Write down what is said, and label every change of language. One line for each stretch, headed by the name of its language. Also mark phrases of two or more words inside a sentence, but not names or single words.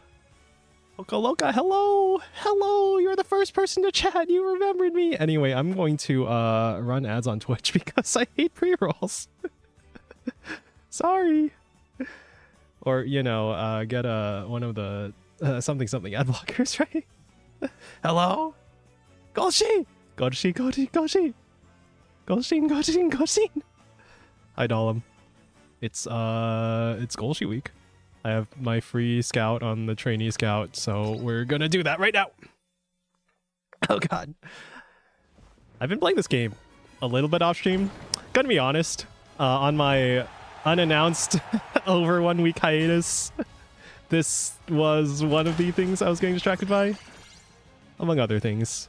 English: Loka, hello, you're the first person to chat. You remembered me. Anyway, I'm going to run ads on Twitch because I hate pre-rolls. Sorry. Or, you know, get one of the something ad blockers, right? Hello? Golshin! Golshin! Hi, Dahlem. It's Golshi week. I have my free scout on the trainee scout, so we're gonna do that right now. Oh god. I've been playing this game a little bit off stream. Gonna be honest, on my unannounced over 1 week hiatus, this was one of the things I was getting distracted by, among other things.